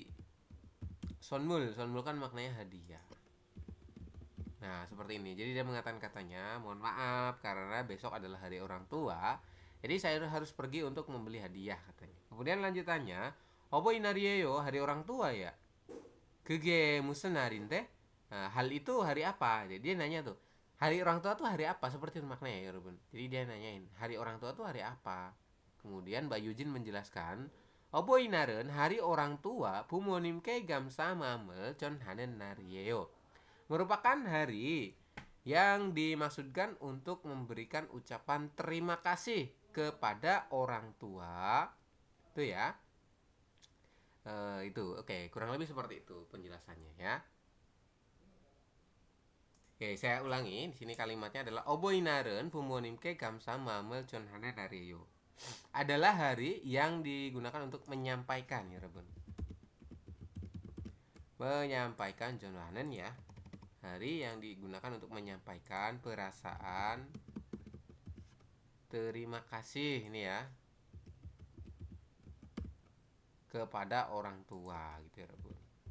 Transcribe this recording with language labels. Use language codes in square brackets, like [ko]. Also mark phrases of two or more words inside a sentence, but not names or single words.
[id] Sonmul kan maknanya hadiah. Nah, seperti ini. Jadi dia mengatakan katanya, mohon maaf karena besok adalah hari orang tua. Jadi saya harus pergi untuk membeli hadiah katanya. Kemudian lanjutannya, [ko] 어버이날이에요, [id] hari orang tua ya. [ko] 그게 무슨 날인데? [id] Nah, hal itu hari apa? Jadi dia nanya tuh, hari orang tua tuh hari apa? Seperti itu maknanya ya, Ruben. Jadi dia nanyain, hari orang tua tuh hari apa? Kemudian Mbak Yujin menjelaskan, Oboinaren, hari orang tua, [ko] 부모님께 감사 마음을 전하는 날이에요. [id] Merupakan hari yang dimaksudkan untuk memberikan ucapan terima kasih kepada orang tua. Itu ya. Itu oke, kurang lebih seperti itu penjelasannya ya. Oke, saya ulangi. Di sini kalimatnya adalah Oboinaren [ko] 부모님께 감사 마음을 전하는 날이에요. [id] Adalah hari yang digunakan untuk menyampaikan ya, Rebun. Menyampaikan 전하는 ya. Hari yang digunakan untuk menyampaikan perasaan terima kasih ini ya kepada orang tua gitu ya, Bun.